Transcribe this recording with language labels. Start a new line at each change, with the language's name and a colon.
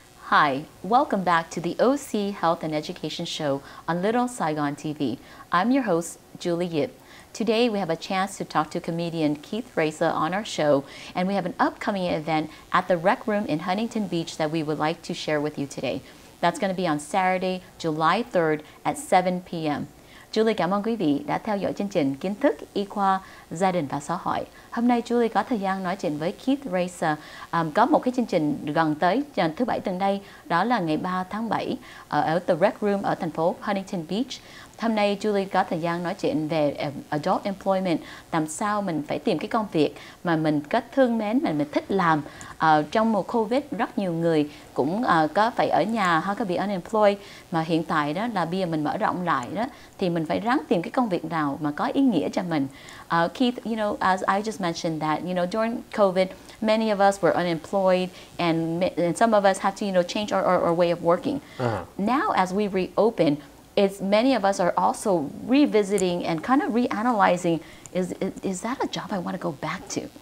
English: Hi, welcome back to the OC Health and Education Show on Little Saigon TV. I'm your host, Julie Yip. Today we have a chance to talk to comedian Reza on our show, and we have an upcoming event at the Rec Room in Huntington Beach that we would like to share with you today. That's going to be on Saturday, July 3rd at 7 p.m.
Vietnamese: Julie cảm ơn quý vị đã theo dõi chương trình Kiến thức y khoa, gia đình và xã hội. Hôm nay Julie có thời gian nói chuyện với Reza. Có một cái chương trình gần tới thứ Bảy tuần đây, đó là ngày 3 tháng 7 ở The Rec Room ở thành phố Huntington Beach. Hôm nay Julie có thời gian nói chuyện về adult employment, làm sao mình phải tìm cái công việc mà mình có thương mến, mình thích làm. Trong mùa Covid, rất nhiều người cũng có phải ở nhà hoặc có bị unemployed, mà hiện tại đó là bây giờ mình mở rộng lại đó, thì mình phải ráng tìm cái công việc nào mà có ý nghĩa cho mình.
English: Keith, you know, as I just mentioned that, you know, during COVID, many of us were unemployed, and some of us have to, you know, change our way of working. Now, as we reopen, many of us are also revisiting and kind of reanalyzing, is that a job I want to go back to?